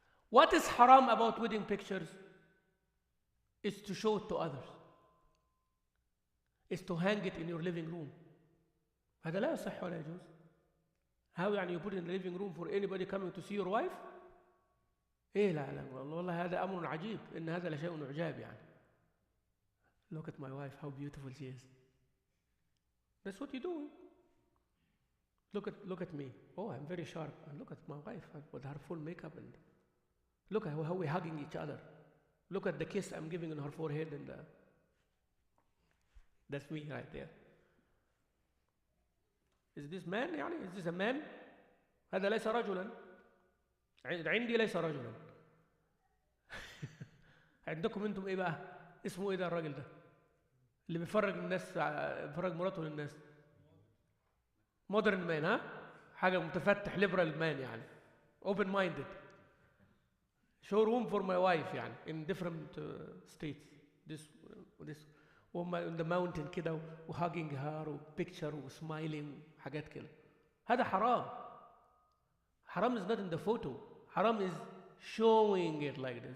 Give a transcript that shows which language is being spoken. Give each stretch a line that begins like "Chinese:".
English: What is haram about wedding pictures is to show it to others. Is to hang it in your living room.
Arabic: هذا لا يصح ولا يجوز.
English: How يعني you put it in the living room for anybody coming to see your wife?
Arabic: إيه لا والله هذا أمر عجيب. إن هذا لشيء عجاب يعني.
English: Look at my wife, how beautiful she is. That's what you do. Look at me. Oh, I'm very sharp. And look at my wife with her full makeup, and look at how we're hugging each other. Look at the kiss I'm giving on her forehead, and that's me right there. Is this man يعني? Is this a man?
Arabic: هذا ليس رجلا. عندي ليس رجلا. عندكم انتم ايه بقى؟ اسمه ايه ده الراجل ده؟ اللي بيفرج الناس، بيفرج مراته للناس. مودرن مان، ها؟ حاجة متفتح
English: liberal man
Arabic: يعني.
English: Open minded. Showroom for my wife يعني in different states. This on the mountain كده وhugging her وpicture وsmiling
Arabic: حاجات كده. هذا حرام.
English: Haram is not in the photo. Haram is showing it like this.